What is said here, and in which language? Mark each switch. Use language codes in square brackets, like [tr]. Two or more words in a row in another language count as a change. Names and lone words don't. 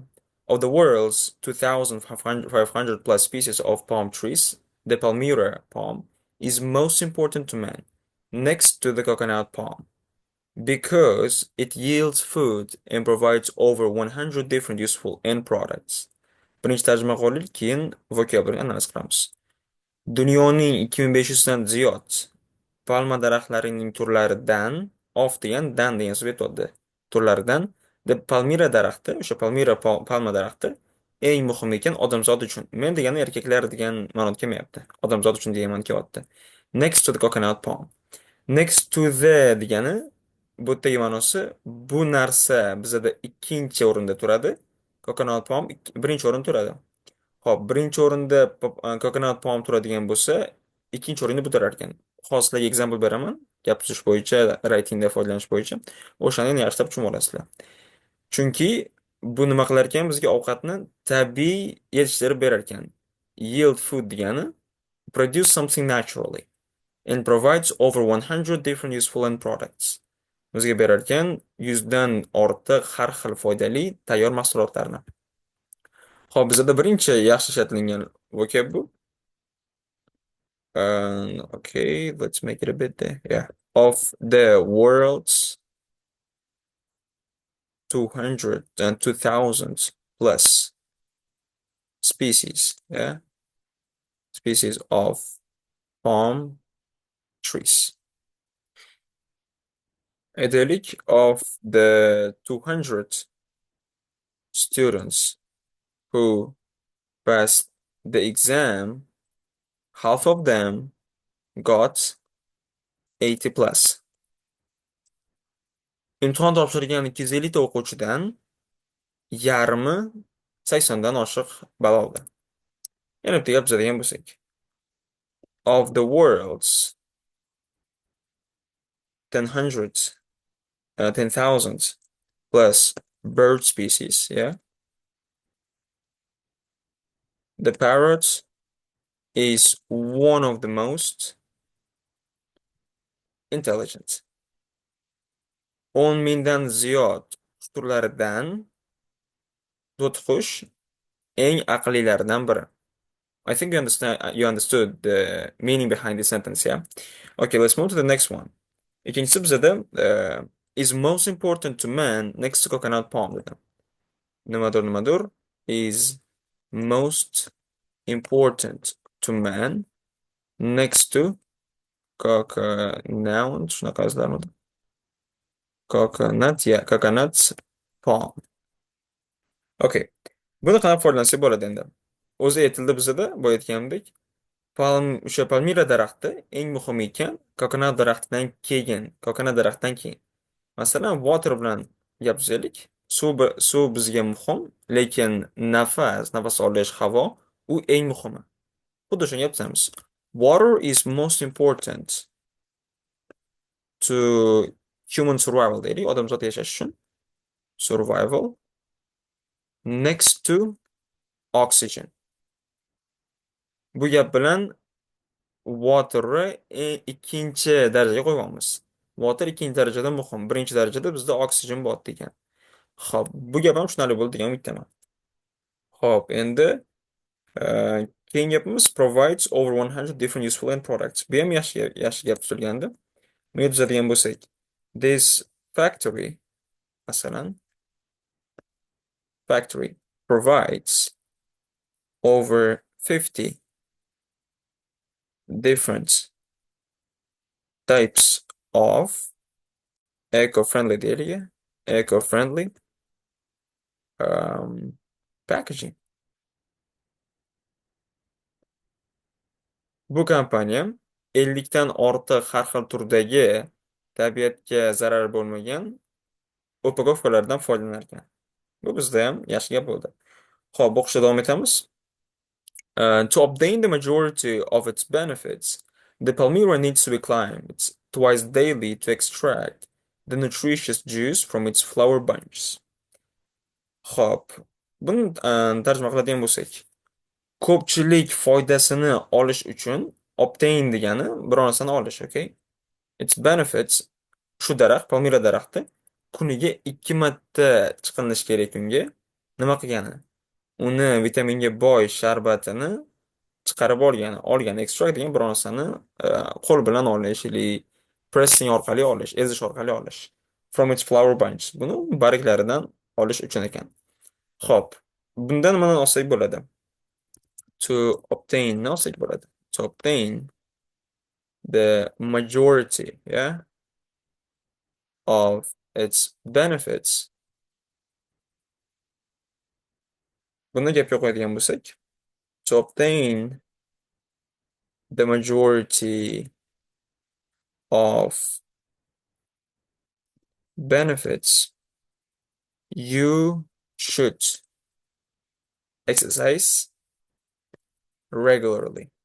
[en] Of the world's 2,500 plus species of palm trees, the Palmyra palm is most important to man, next to the coconut palm, because it yields food and provides over 100 different useful end products. [uz] Birinchi tarjima qilib, keyin vocabulary analiz qilamiz. Dunyoning 2500 dan ziyod palma daraxtlarining turlaridan, degan so'z aytyapti. Turlaridan Palmira daraxti, o'sha palma daraxti eng muhim ekan odamzod uchun. Men degani erkaklar degan ma'noda kelmayapti. Odamzod uchun degan ma'noda kelyapti. [en] Next to the coconut palm. Next to the [uz] degani bu yerdagi ma'nosi bu narsa bizada ikkinchi o'rinda turadi. [en] Coconut palm [uz] birinchi o'rinda turadi. Xo'p, birinchi o'rinda [en] coconut palm [uz] turadigan bo'lsa, ikkinchi o'rinda bu turar ekan. Hozir sizlarga example beraman. Gap tuzish bo'yicha, writingda foydalanish bo'yicha. O'shani yana yaxshilab tushunib olasizlar. Chunki bu nima qilar ekan? Bizga ovqatni tabiiy yetishtirib berar ekan. [en] Yield food degani produce something naturally and provides over 100 different useful end products. [uz] Bizga berar ekan 100 dan ortiq har xil foydali tayyor mahsulotlarni. Xo'p, bizda birinchi yaxshi ishlatilgan vocab bu. [en] Okay, let's make it a bit there. Yeah. Of the world's 200 and 2000 plus species, yeah, species of palm trees. Aytaylik, of the 200 students who passed the exam, half of them got 80 plus. [uz] Imtihon topshirgan 250 ta o'quvchidan yarmi 80 dan oshiq ball oldi. Yana bitta gap tuzadigan bo'lsak. [en] Of the world's 10,000 plus bird species, yeah, the parrot is one of the most intelligent. [uz] 10 mingdan ziyod turlaridan to'tiqush eng aqllilaridan biri. [en] I think you understood the meaning behind the sentence, yeah? Okay, let's move to the next one. [uz] İkincisi bizada [en] is most important to man next to coconut palm dedi. Nimadur is most important to man next to coconut [uz] shunaqa yozilarmidi? [en] Coconut palm. Okay. [uz] Buni qanday foydalansak bo'ladi endi? O'zi aytildi bizada, boya aytganimdek, o'sha palmira daraxti eng muhim ekan, coconut daraxtidan keyin. Masalan, water bilan gap tuzaylik. Suv bizga muhim, lekin nafas olish, havo u eng muhimi. Xuddi shunga gap tuzamiz. [en] Water is most important to human survival [uz] deylik, odamzod yashash uchun. [en] Survival next to oxygen. [uz] Bu gap bilan water'ni ikkinchi darajaga qo'yamiz. Water ikkinchi darajada muhim. Birinchi darajada bizda oksigen bor degan. Xo'p, bu gap ham tushunarli bo'ldi degan umiddaman. Xo'p, endi keyin gapimiz [en] provides over 100 different useful end products. [uz] Bu ham yaxshi gap tuzilgandi. Buni tuzadigan bo'lsak, [en] this factory, masalan, factory provides over 50 different types of eco-friendly packaging. [uz] Bu kompaniya 50 dan ortiq har xil turdagi tabiatga zarar bo'lmagan upakovkalardan foydalanar ekan. Bu bizda ham yaxshi gap bo'ldi. Xo'p, o'qishda davom etamiz. [en] To obtain the majority of its benefits, the palmyra needs to be climbed twice daily to extract the nutritious juice from its flower bunches. [uz] Hop. Buni tarjima qiladigan bo'lsak, ko'pchilik foydasini olish uchun obtain degani biror narsani olish, [en] okay? Its benefits, [uz] shu daraxt, palmira daraxti kuniga 2 marta chiqinishi kerak unga. Nima qilgani? Uni vitaminga boy sharbatini chiqarib olgan ekstrakt degan biror narsani qo'l bilan olish yoki pressing orqali olish, ezish orqali olish. [en] From its flower bunch. [uz] Buni barglaridan olish uchun ekan. Xo'p, bundan nimani olsak bo'ladi? [en] To obtain, [uz] nima olsak bo'ladi? [en] To obtain the majority, yeah, of its benefits. [uz] Buni gapga qo'yadigan bo'lsak, [en] to obtain the majority of benefits, you should exercise regularly.